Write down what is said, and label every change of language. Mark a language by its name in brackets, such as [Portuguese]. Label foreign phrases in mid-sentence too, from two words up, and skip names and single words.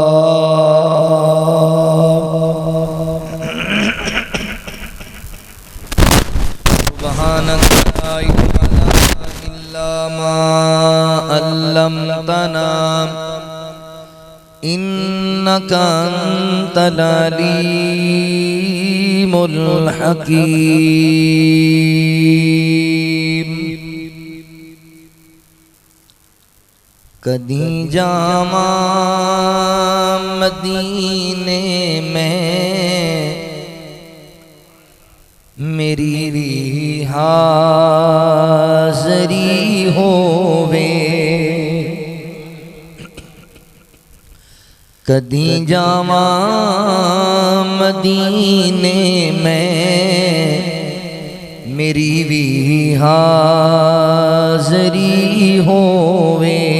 [Arabic] سبحانك لا علم لنا إلا ما علمتنا إنك أنت العليم الحكيم۔ [Punjabi] کدی جاما مدینے میں میری بھی حاضری ہووے، کدی جاما مدینے میں میری بھی حاضری ہووے،